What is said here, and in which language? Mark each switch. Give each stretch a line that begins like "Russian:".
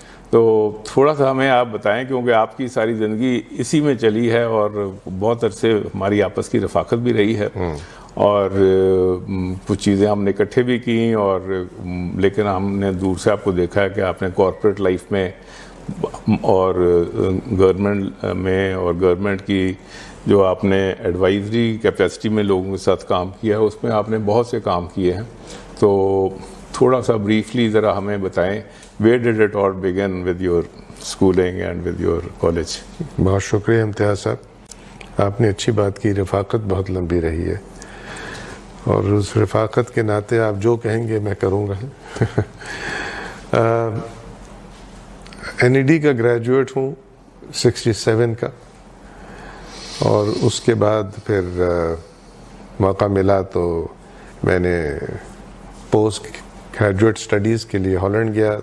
Urdu: تو تھوڑا سا ہمیں آپ بتائیں, کیونکہ آپ کی ساری زندگی اسی میں چلی ہے اور بہت عرصے ہماری آپس کی رفاقت بھی رہی ہے اور کچھ چیزیں ہم نے اکٹھے بھی کیں, اور لیکن ہم نے دور سے آپ کو دیکھا ہے کہ آپ نے کارپوریٹ لائف میں اور گورنمنٹ میں اور گورنمنٹ کی جو آپ نے ایڈوائزری کیپیسٹی میں لوگوں کے ساتھ کام کیا ہے اس میں آپ نے بہت سے کام کیے ہیں. تو تھوڑا سا بریفلی ذرا ہمیں بتائیں,
English: where did it all begin with your schooling and with your college?
Urdu: بہت شکریہ امتیاز صاحب, آپ نے اچھی بات کی. رفاقت بہت لمبی رہی ہے اور اس رفاقت کے ناطے آپ جو کہیں گے میں کروں گا. این ای ڈی کا گریجویٹ ہوں 67 کا, اور اس کے بعد پھر موقع ملا تو میں نے پوسٹ گریجویٹ اسٹڈیز کے لیے ہالینڈ گیا.